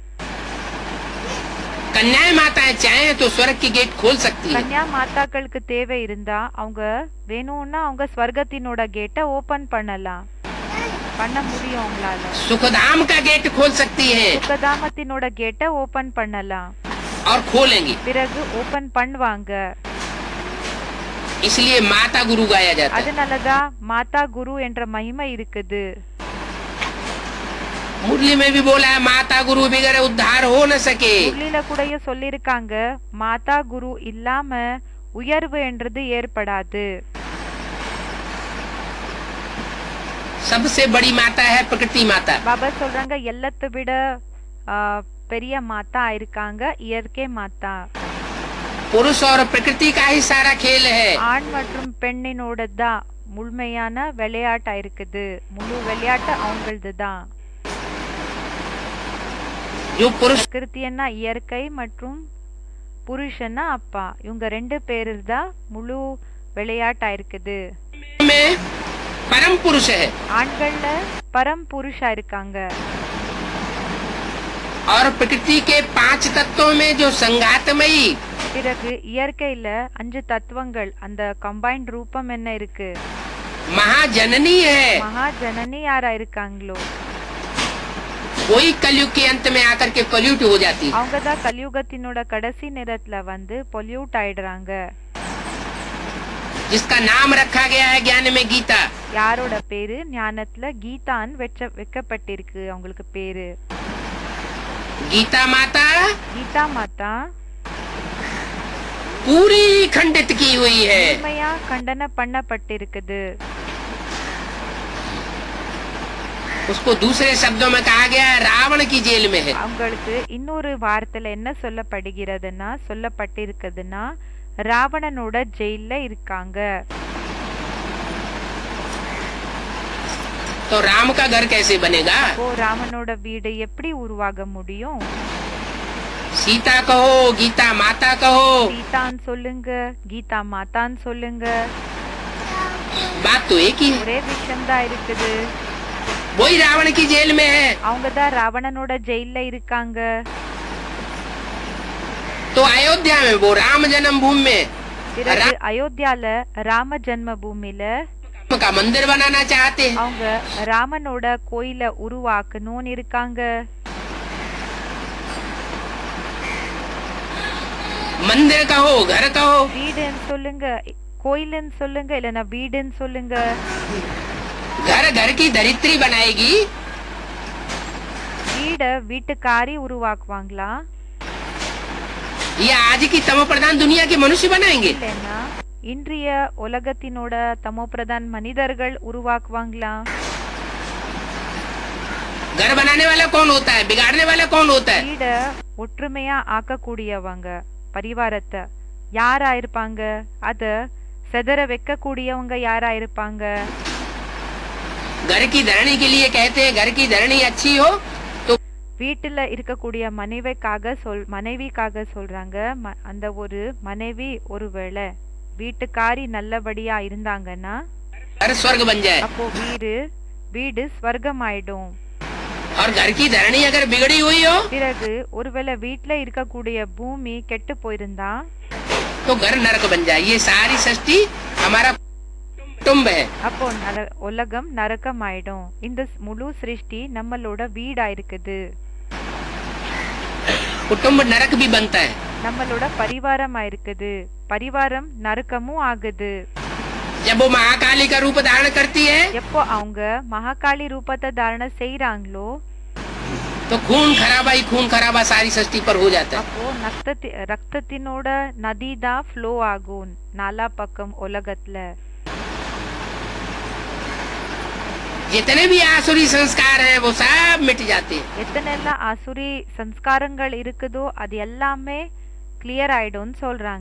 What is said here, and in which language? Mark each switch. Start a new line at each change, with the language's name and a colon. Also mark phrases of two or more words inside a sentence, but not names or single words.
Hindi: कन्याएं माताएं चाहे तो स्वर्ग की गेट खोल सकती है।
Tamil: கன்யா மாதாக்களுக்கு தேவை இருந்தா அவங்க வேணும்னா அவங்க ஸ்வர்கத்தினோட கேட்டை ஓபன் பண்ணலாம், பண்ண முடியும் அவங்களால.
Hindi: सुखधाम का गेट खोल सकती है
Tamil: சுகதாமத்தினோட கேட்டை ஓபன் பண்ணலாம்,
Hindi: और खोलेंगी।
Tamil: பிறகு ஓபன் பண்ணுவாங்க.
Hindi: इसलिए माता गुरु गाया जाता है।
Tamil: அதனாலதான் மாதா குரு என்ற மகிமை இருக்குது.
Hindi: मुरली में भी बोला है माता गुरु बगैर उद्धार हो न सके।
Tamil: முரளில கூடயே சொல்லிருக்காங்க, மாதா குரு இல்லாம உயர்வு என்றது ஏற்படாது.
Hindi: सबसे बड़ी माता है प्रकृति माता।
Tamil: பாபா சொல்றாங்க எல்லாத்தை விட பெரிய மாதா ஆயிருக்காங்க இயற்கை மாதா.
Hindi: पुरुष और प्रकृति का ही सारा खेल है।
Tamil: ஆண் மற்றும் பெண்ணினோட தான் முழுமையான விளையாட்டா இருக்குது, முழு விளையாட்டு அவங்களது தான்.
Hindi: जो पुरुष
Tamil: பிரகிருத்தியன்னா இயற்கை மற்றும் புருஷன்னா அப்பா, இவங்க ரெண்டு பேரு தான் முழு விளையாட்டா இருக்குது.
Hindi: में परम पुरुष है
Tamil: ஆண்கள்ல பரம் புருஷா இருக்காங்க.
Hindi: और प्रकृति के 5 तत्वों में जो संघातमयी
Tamil: பிறகு இயற்கையில 5 தத்துவங்கள் அந்த கம்பைன்ட் ரூபம் என்ன இருக்கு,
Hindi: महाजननी है।
Tamil: மகா ஜனனி யாரா இருக்காங்களோ
Hindi: वही कलयुग के अंत में आकर के पॉल्यूट हो जाती है।
Tamil: அவங்கதான் கலியுகத்தினோட கடைசி நேரத்துல வந்து பொல்யூட் ஆயிடுறாங்க.
Hindi: जिसका नाम रखा गया है ज्ञान में गीता।
Tamil: யாரோட பேரு ஞானத்துல கீதான் வைக்கப்பட்டிருக்கு அவங்களுக்கு பேரு.
Hindi: गीता माता
Tamil: கீதா மாதா
Hindi: पूरी खंडित की हुई है।
Tamil: உண்மையா கண்டன பண்ணப்பட்டிருக்குது.
Hindi: उसको दूसरे शब्दों में कहा गया है रावण की जेल में है।
Tamil: அவங்களுக்கு இன்னொரு வார்த்தையில என்ன சொல்லப்பட்டிருக்குதுன்னா ராவணனோட ஜெயில இருக்காங்க.
Hindi: तो राम का घर कैसे बनेगा?
Tamil: ஓ ராமனோட வீடு எப்படி உருவாக முடியும்?
Hindi: सीता कहो गीता माता कहो,
Tamil: சீதான் சொல்லுங்க கீதா மாதான் சொல்லுங்க,
Hindi: बात तो एक ही है।
Tamil: ஒரே விஷயம்தான் இருக்குது.
Hindi: वही रावण की जेल में है।
Tamil: அவங்கதான் ராவணனோட ஜெயில இருக்காங்க.
Hindi: तो अयोध्या में वो राम जन्म भूमि में
Tamil: பிறகு அயோத்தியால ராம ஜென்ம பூமியில
Hindi: का मंदिर बनाना चाहते हैं।
Tamil: அவங்க ராமனோட கோயில உருவாக்கணும்னு இருக்காங்க.
Hindi: मंदिर कहो घर कहो,
Tamil: வீடுன்னு சொல்லுங்க, கோயிலுன்னு சொல்லுங்க, இல்லன்னா வீடுன்னு சொல்லுங்க.
Hindi: घर घर की दरिद्री बनाएगी,
Tamil: வீட வீட்டுக்காரி உருவாக்குவாங்களா,
Hindi: ये आज की तमो प्रधान दुनिया के मनुष्य बनाएंगे?
Tamil: இல்லன்னா இன்றைய உலகத்தினோட தமோ பிரதான் மனிதர்கள் உருவாக்குவாங்களா?
Hindi: घर बनाने वाला कौन होता है, बिगाड़ने वाला कौन होता है?
Tamil: வீட ஒற்றுமையா ஆக்கக்கூடியவங்க பரிவாரத்தை யாரா இருப்பாங்க, அத செதற வைக்க கூடியவங்க யாரா இருப்பாங்க?
Hindi: घर की धरणी के लिए कहते हैं घर की धरणी अच्छी हो तो
Tamil: வீட்டுல இருக்கக்கூடிய மனைவிக்காக சொல்றாங்க, அந்த ஒரு மனைவி ஒருவேளை வீட்டுக்காரி நல்லபடியா இருந்தாங்கன்னா
Hindi: घर स्वर्ग बन जाए।
Tamil: அப்போ வீடு ஸ்வர்க்கம் ஆயிடும்.
Hindi: और घर की धरणी अगर बिगड़ी हुई हो
Tamil: பிறகு ஒருவேளை வீட்டுல இருக்கக்கூடிய பூமி கெட்டு போயிருந்தா
Hindi: तो घर नरक बन जाए। ये सारी सृष्टि हमारा कुटुंब है।
Tamil: அப்போ உலகம் நரகம் ஆயிடும். இந்த முழு சிருஷ்டி நம்மளோட வீடா இருக்குது,
Hindi: कुटुंब नरक भी बनता है।
Tamil: நம்மளோட பரிவாரம் ஆயிருக்குது, பரிவாரம் நரக்கமும் ஆகுது.
Hindi: जब वो महाकाली का रूप धारण करती है
Tamil: எப்போ அவங்க மகாகாளி ரூபத்தை தாரண செய்யறாங்களோ
Hindi: तो खून खराबा सारी सृष्टि पर हो जाता है।
Tamil: அப்போ ரத்தத்தினோட நதி தான் ஃப்ளோ ஆகும் நாலா பக்கம் உலகத்துல.
Hindi: जितने भी आसुरी संस्कार हैं वो सब मिट जाते हैं।
Tamil: எத்தனைலாம் ஆசுரி சம்ஸ்காரங்கள் இருக்குதோ அது எல்லாமே கிளியர் ஆயிடும்னு சொல்றாங்க.